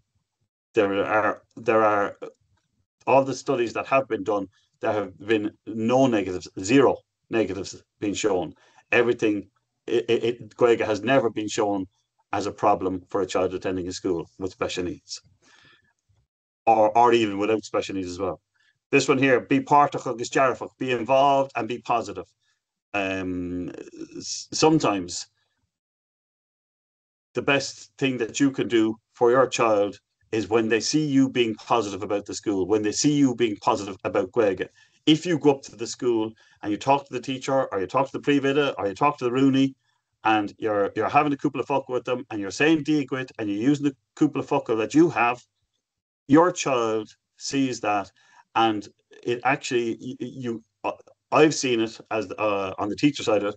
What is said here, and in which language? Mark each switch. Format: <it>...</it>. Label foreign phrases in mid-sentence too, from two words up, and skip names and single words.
<en>There are all the studies that have been done, there have been no negatives, zero negatives being shown. Everything, Gaeilge has never been shown as a problem for a child attending a school with special needs. or even without special needs as well. This one here,</en> <ga>be páirteach agus dearfach,</ga> <en>be involved and be positive. Sometimes the best thing that you can do for your child is when they see you being positive about the school, when they see you being positive about Gaeilge. If you go up to the school and you talk to the teacher, or you talk to the príomhoide, or you talk to the Rooney, and you're having a couple of focal with them, and you're saying dígwit, and you're using the couple of focal that you have, your child sees that, and it actually I've seen it as on the teacher side of it.</en>